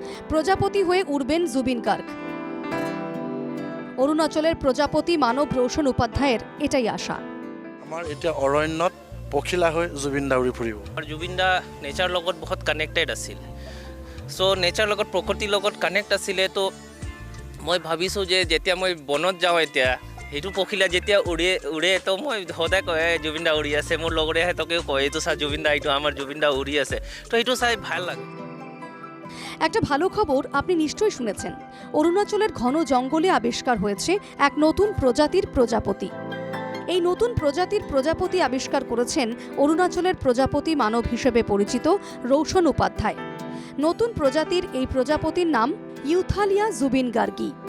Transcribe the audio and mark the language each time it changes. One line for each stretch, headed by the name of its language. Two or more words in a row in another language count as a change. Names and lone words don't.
Bangla: প্রজাপতি হয়ে উড়বেন জুবিন গার্গ। অরুণাচলের প্রজাপতি মানব রোশন উপাধ্যায়ের এটাই আশা।
Assamese: আমাৰ এতিয়া অৰণ্যত পখিলা হৈ জুবিন দা উৰি ফুৰিব। আৰু জুবিন দা নেচাৰ লগত বহুত কানেক্টেড আছিল। সো নেচাৰ লগত প্ৰকৃতিৰ লগত কানেক্ট আছিলে। তো মই ভাবিছোঁ যে যেতিয়া মই বনত যাওঁ এতিয়া সেইটো পখিলা যেতিয়া উৰে তো মই সদায় কয় জুবিন দা উৰি আছে। মোৰ লগৰে সিহঁতকেও কয় এইটো চা জুবিন দা, এইটো আমাৰ জুবিন দা উৰি আছে। তো সেইটো চাই ভাল লাগে।
Bangla: একটা ভালো খবর আপনি নিশ্চয়ই শুনেছেন। অরুণাচলের ঘন জঙ্গলে আবিষ্কার হয়েছে এক নতুন প্রজাতির প্রজাপতি। এই নতুন প্রজাতির প্রজাপতি আবিষ্কার করেছেন অরুণাচলের প্রজাপতি মানব হিসেবে পরিচিত রোশন উপাধ্যায়। নতুন প্রজাতির এই প্রজাপতির নাম ইউথালিয়া জুবিন গার্গি।